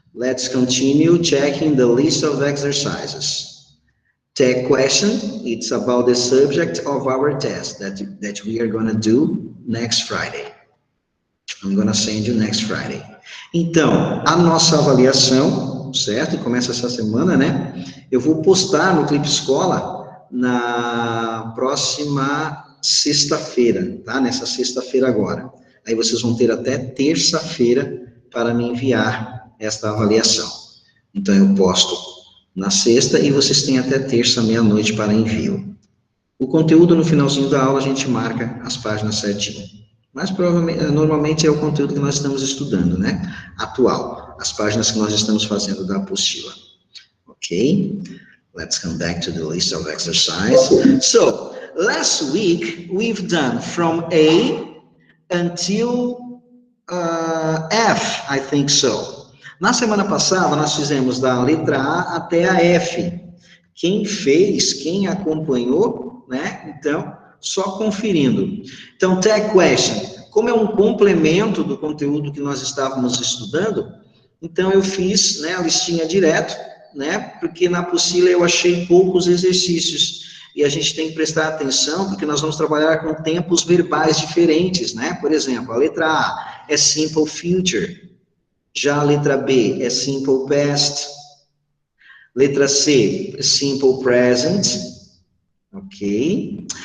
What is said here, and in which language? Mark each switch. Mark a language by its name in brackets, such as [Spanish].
[English] Let's continue checking the list of exercises. Tech question, it's about the subject of our test that we are going to do next Friday. I'm going to send you next Friday. [Portuguese] Então, a nossa avaliação, certo? Começa essa semana, né? Eu vou postar no Clipe Escola na próxima sexta-feira, tá? Nessa sexta-feira agora. Aí vocês vão ter até terça-feira para me enviar esta avaliação. Então, eu posto na sexta e vocês têm até terça, meia-noite para envio. O conteúdo no finalzinho da aula a gente marca as páginas certinho. Mas provavelmente, normalmente é o conteúdo que nós estamos estudando, né? Atual, as páginas que nós estamos fazendo da apostila. Ok? [English] Let's come back to the list of exercises. So, last week we've done from A until F, I think so. [Portuguese] Na semana passada nós fizemos da letra A até a F. Quem fez, quem acompanhou, né? Então, só conferindo. Então, tag question, como é um complemento do conteúdo que nós estávamos estudando, então eu fiz, né, a listinha direto, né, porque na apostila eu achei poucos exercícios, e a gente tem que prestar atenção, porque nós vamos trabalhar com tempos verbais diferentes, né, por exemplo, a letra A é simple future, já a letra B é simple past, letra C é simple present, ok?